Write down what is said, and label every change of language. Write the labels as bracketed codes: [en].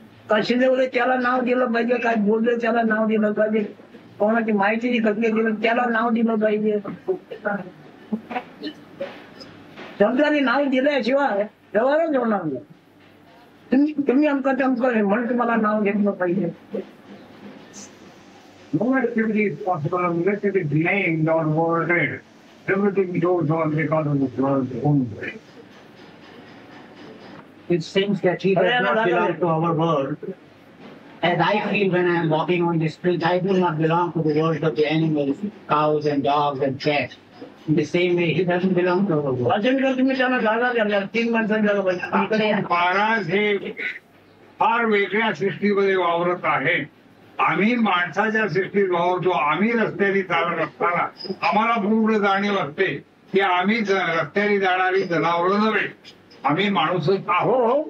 [mr] का शिजवले त्याला नाव दिलं पाहिजे, काय बोलले त्याला नाव दिलं पाहिजे, कोणाची माहिती कसली दिली त्याला नाव दिलं पाहिजे. शब्दाने नाव दिल्याशिवाय व्यवहारच होणार नाही. तुम्ही अमकं तमकं म्हणून तुम्हाला नाव घेतलं पाहिजे. [en] No activity is possible unless it is named or worded. Everything goes on because of the world's own way. It seems that he does not belong to our world. As I feel when I am walking on the street, I do not belong to the world of the animals, cows and dogs and cats. In the same way, he doesn't belong to our world. [mr] असेल तर तुम्ही त्यांना जागा द्या. 3 माणसांनी झालं पाहिजे. महाराज हे फार वेगळ्या सृष्टीमध्ये वावरत आहेत. आम्ही माणसाच्या सृष्टीत वावरतो. आम्ही रस्त्याने चालत असताना आम्हाला पूर्ण जाणीव असते की आम्ही रस्त्याने जाणारी जनावरं नव्हे, आम्ही माणूसच आहोत.